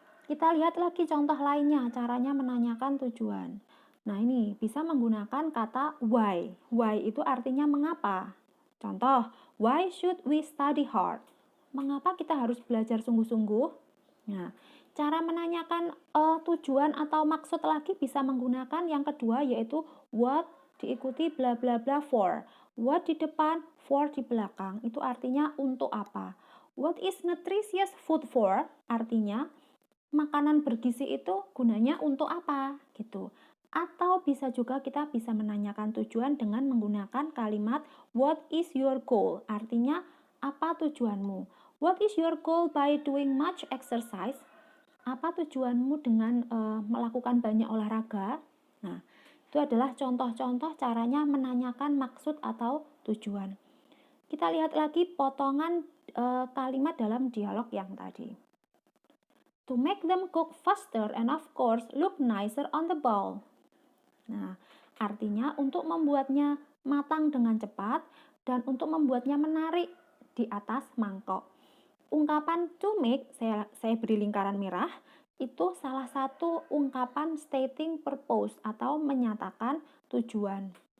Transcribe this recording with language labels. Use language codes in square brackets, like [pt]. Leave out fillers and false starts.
[id] Kita lihat lagi contoh lainnya, caranya menanyakan tujuan. Nah, ini bisa menggunakan kata why. Why itu artinya mengapa. [en] Contoh, why should we study hard? [id] Mengapa kita harus belajar sungguh-sungguh? Nah, cara menanyakan tujuan atau maksud lagi bisa menggunakan yang kedua yaitu what diikuti bla bla bla for. What di depan, for di belakang. Itu artinya untuk apa. [en] What is nutritious food for? [id] Artinya makanan bergizi itu gunanya untuk apa gitu. Atau bisa juga kita bisa menanyakan tujuan dengan menggunakan kalimat [en] what is your goal? [id] Artinya apa tujuanmu? [en] What is your goal by doing much exercise? [id] Apa tujuanmu dengan melakukan banyak olahraga? Nah, itu adalah contoh-contoh caranya menanyakan maksud atau tujuan. Kita lihat lagi potongan kalimat dalam dialog yang tadi. [en] To make them cook faster and of course look nicer on the bowl. [id] Nah, artinya untuk membuatnya matang dengan cepat dan untuk membuatnya menarik di atas mangkok. Ungkapan to make, saya beri lingkaran merah, itu salah satu ungkapan [en] stating purpose [id] atau menyatakan tujuan.